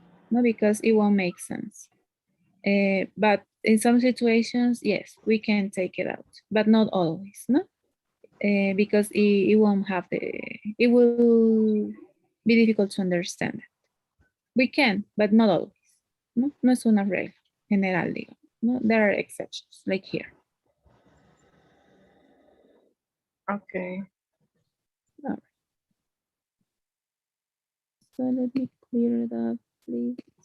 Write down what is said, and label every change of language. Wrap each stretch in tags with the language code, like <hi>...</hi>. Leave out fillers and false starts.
<en>No, because it won't make sense. But in some situations, yes, we can take it out, but not always, no? Because it won't have the, it will be difficult to understand. We can, but not always.</en> <es>No, no es una regla general, digo.</es> <en>No, there are exceptions, like here. Okay. All right. So let me clear it up, please.</en>